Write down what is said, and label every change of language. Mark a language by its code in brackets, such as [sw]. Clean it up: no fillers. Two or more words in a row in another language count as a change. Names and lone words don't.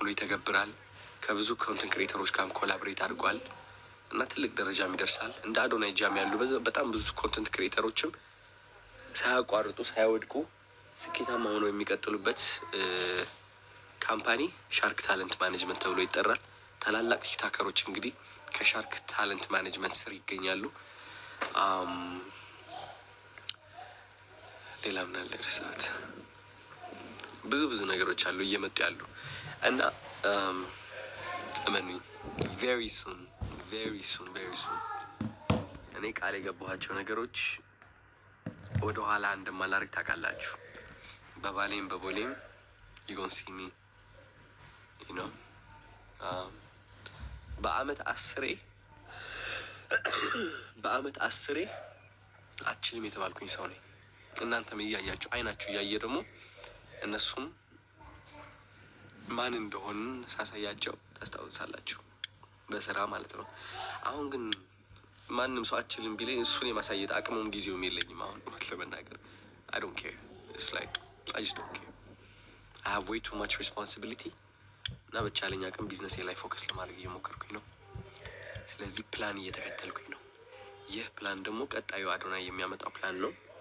[am] ይተገብራል። ከብዙ [en] content creators [am] ጋርም ኮላቦሬት አድርጓል እና ትልቅ ደረጃም ይደርሳል። እንደ አዶናይ ጃም ያሉ በጣም ብዙ [en] content creators [am] ሳያቋርጡ ሳያወድቁ ስኬታማ ሆነው የሚቀጥሉበት ካምፓኒ ሻርክ ታለንት ማኔጅመንት ተብሎ ይጠራል። ታላላቅ ቲክቶከሮች እንግዲህ ከሻርክ ታለንት ማኔጅመንት ስር ይገኛሉ። ሌላ ምን አለ እርሳት? ብዙ ነገሮች አሉ እየመጡ ያሉ እና እመኑኝ [en] very soon [am] እኔ ቃል የገባኋቸው ነገሮች ወደ ኋላ እንደማላርግ ታውቃላችሁ። በቦሌም [en] you gonna see me, you know። [am] በአመት 10 አችልም የተባልኩኝ ሰው ነኝ። እናንተም እያያችሁ አይናችሁ እያየ ደግሞ እነሱም ማን እንደሆን ሳሳያቸው ታስታውሳላችሁ፣ በስራ ማለት ነው። አሁን ግን ማንም ሰው አችልም ቢለኝ እሱን የማሳየት አቅሙም ጊዜውም የለኝም። አሁን እውነት ለመናገር [en] I don't care it's like I just don't care I have way too much responsibility [am] እና በቻለኝ አቅም ቢዝነሴ ላይ ፎከስ ለማድረግ እየሞከርኩኝ ነው። ስለዚህ ፕላን እየተከተልኩኝ ነው። ይህ ፕላን ደግሞ ቀጣዩ አዶናይ የሚያመጣው ፕላን ነው።